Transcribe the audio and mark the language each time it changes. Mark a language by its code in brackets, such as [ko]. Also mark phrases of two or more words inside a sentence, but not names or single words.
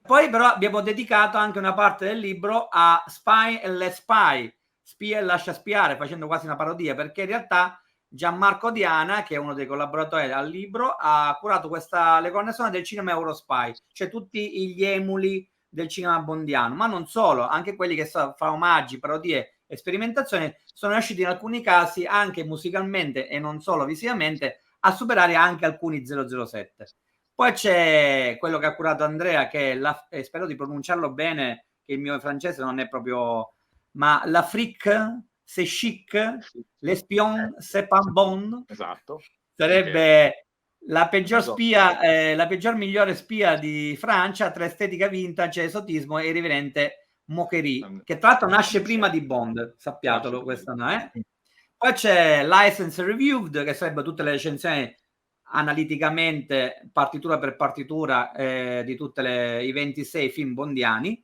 [it] Poi però abbiamo dedicato anche una parte del libro a Spy and Let Spy, spia e lascia spiare, facendo quasi una parodia, perché in realtà Gianmarco Diana, che è uno dei collaboratori al libro, ha curato le colonne sonore del cinema Eurospy, cioè tutti gli emuli del cinema bondiano, ma non solo, anche quelli che fa omaggi, parodie e sperimentazioni, sono riusciti in alcuni casi anche musicalmente e non solo visivamente a superare anche alcuni 007. Poi c'è quello che ha curato Andrea, che spero di pronunciarlo bene, che il mio francese non è proprio, ma l'Afrique c'est chic, l'espion c'est pas bon. Esatto. Sarebbe la peggior spia, la peggior migliore spia di Francia tra estetica vintage, esotismo e irriverente moquerie, che tra l'altro nasce prima di Bond, sappiatelo, questa no, Poi c'è License Reviewed, che sarebbe tutte le recensioni analiticamente, partitura per partitura, di tutti i 26 film bondiani.